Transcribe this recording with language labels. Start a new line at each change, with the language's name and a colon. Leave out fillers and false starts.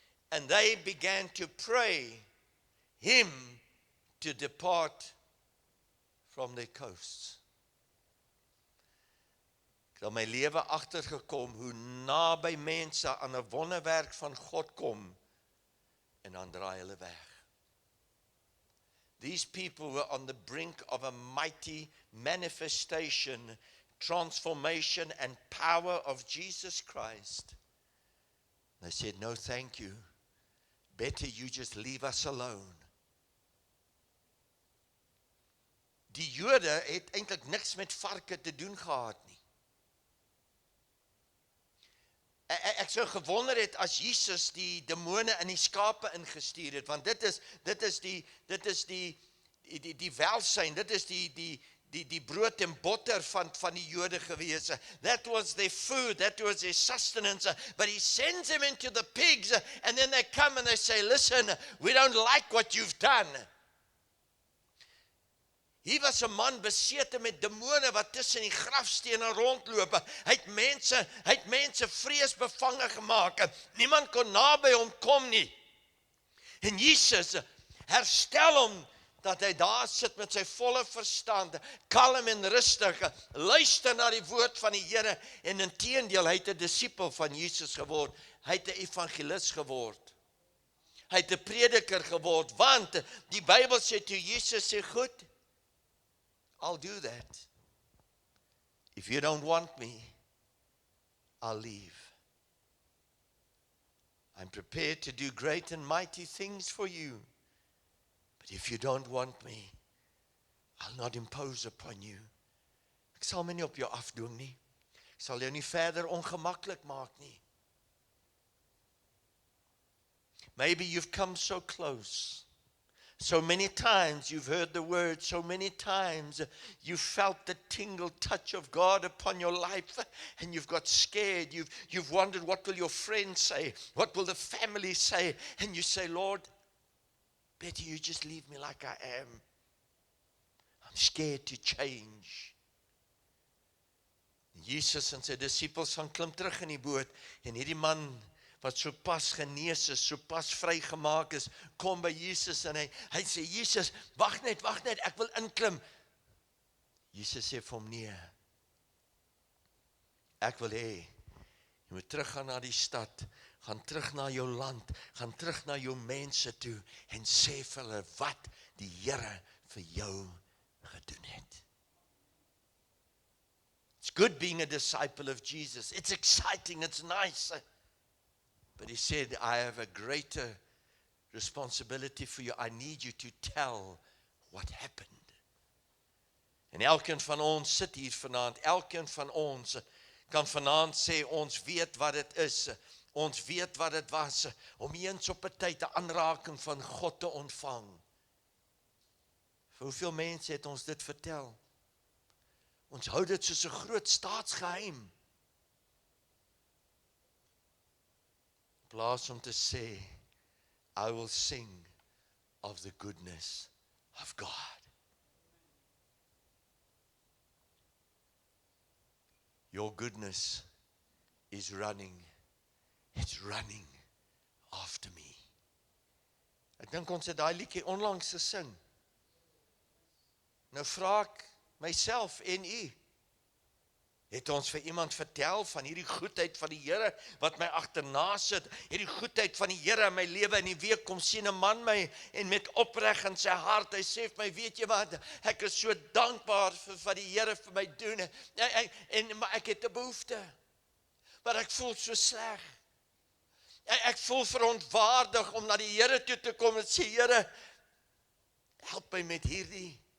English: And they began to pray him to depart from their coasts.
Afrikaans: Ek het my lewe agtergekom hoe naby mense aan 'n wonderwerk van God kom, en dan draai hulle weg.
English: These people were on the brink of a mighty manifestation, transformation and power of Jesus Christ. They said, no, thank you. Better you just leave us alone.
Afrikaans: Die Jode het eintlik niks met varke te doen gehad nie. Ek sou gewonder het as Jesus die demone in die skape ingestuur het, want dit is die welsyn, dit is die brood en botter van die Jode gewees.
English: That was their food, that was their sustenance. But he sends them into the pigs, and then they come and they say, listen, we don't like what you've done.
Afrikaans: Hier was 'n man besete met demone wat tussen die grafstene rondloop. Hy het mense vreesbevange gemaak. Niemand kon naby hom kom nie. En Jesus herstel hom, dat hy daar sit met sy volle verstand, kalm en rustig, luister na die woord van die Here, en inteendeel, hy het 'n disipel van Jesus geword, hy het 'n evangelis geword, hy het 'n prediker geword, want die Bybel sê toe Jesus sê,
English: goed, I'll do that. If you don't want me, I'll leave. I'm prepared to do great and mighty things for you. But if you don't want me, I'll not impose upon you.
Afrikaans: Ek sal my nie op jou afdoen nie. Ek sal jou nie verder ongemaklik maak nie.
English: Maybe you've come so close. So many times you've heard the word, so many times you felt the tingle touch of God upon your life, and you've got scared. You've wondered, what will your friends say? What will the family say? And you say, Lord, better you just leave me like I am. I'm scared to change.
Afrikaans: Jesus en sy disippels gaan klim terug in die boot, en hierdie man wat so pas genees is, so pas vrygemaak is, kom by Jesus en hy sê, Jesus, wag net, ek wil inklim. Jesus sê vir hom, nee, ek wil hê, jy moet teruggaan na die stad, gaan terug na jou land, gaan terug na jou mense toe, en sê vir hulle wat die Here vir jou gedoen het.
English: It's good being a disciple of Jesus. It's exciting, it's nice. But he said, I have a greater responsibility for you. I need you to tell what happened.
Afrikaans: En elkeen van ons sit hier vanaand, elkeen van ons kan vanaand sê, ons weet wat dit is, ons weet wat dit was, om eens op 'n tyd 'n aanraking van God te ontvang. Vir hoeveel mense het ons dit vertel? Ons hou dit soos 'n groot staatsgeheim. In plaas om te sê,
English: I will sing of the goodness of God. Your goodness is running. It's running after me.
Afrikaans: Ek dink ons het daai liedjie onlangs gesing. Nou vra ek myself en u, het ons vir iemand vertel van hierdie goedheid van die Here, wat my agterna sit, hierdie goedheid van die Here in my lewe, in die week kom sien 'n man my, en met opreg in sy hart, hy sê vir my, weet jy wat, ek is so dankbaar vir wat die Here vir my doen, maar ek het 'n behoefte, maar ek voel so sleg, ek voel verontwaardig om na die Here toe te kom en sê, Here, help my met hierdie.